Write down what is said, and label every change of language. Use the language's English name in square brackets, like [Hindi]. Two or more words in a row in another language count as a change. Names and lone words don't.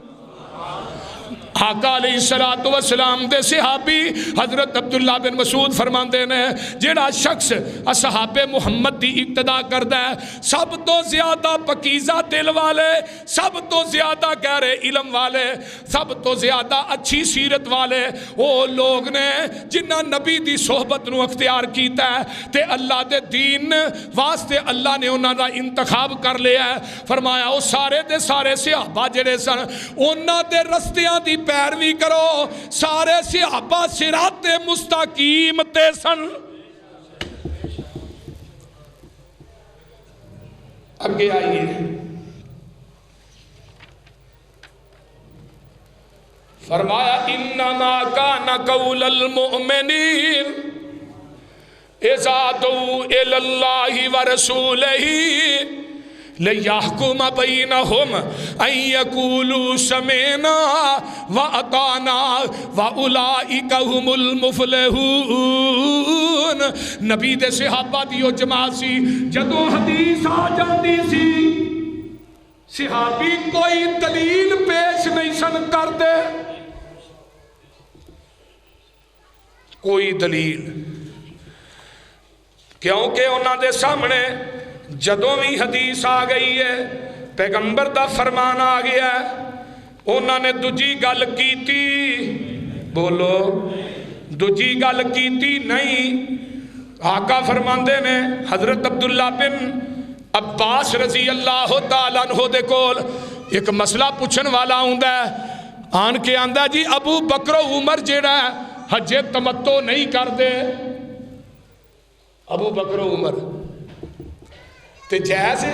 [Punjabi] آقا علیہ السلام دے صحابی حضرت عبداللہ بن مسعود فرماندے نے جیڑا شخص اصحاب محمد دی اقتدا کردہ ہے سب تو زیادہ پکیزہ دل والے، سب تو زیادہ گہرے علم والے، سب تو زیادہ اچھی سیرت والے وہ لوگ نے جنہ نبی دی صحبت نو اختیار کیتا ہے تے اللہ دے دین واسطے اللہ نے انہاں دا انتخاب کر لیا ہے۔ فرمایا وہ سارے دے سارے صحابہ جڑے سن انہاں دے رستیاں دی پیروی کرو، سارے صحابہ صراط مستقیم تے سن۔ اگے آئیے، فرمایا [Arabic] انما کان قول المؤمنین اذا دعوا الی اللہ ورسولہ لِيَحْكُمَ بَيْنَهُمْ أَن يَقُولُوا سَمِعْنَا وَأَطَعْنَا وَأُولَئِكَ هُمُ الْمُفْلِحُونَ۔ [Punjabi] نبی دے صحابہ دیو جماعت سی جدو حدیث آ جاندی سی صحابی کوئی دلیل پیش نہیں سن کر دے، کوئی دلیل، کیونکہ انہاں دے سامنے جدوں بھی حدیث آ گئی ہے پیغمبر دا فرمان آ گیا ہے انہاں نے دجی گل کیتی، بولو دجی گل کیتی نہیں۔ آقا فرماندے نے حضرت عبداللہ بن عباس [Arabic] رضی اللہ تعالیٰ عنہ [Punjabi] دے کول ایک مسئلہ پوچھن والا ہوندا ہے، آن کے آندا جی ابو بکر و عمر جیڑا ہے حج تمتع نہیں کر دے، ابو بکر و عمر تے جائز ہے؟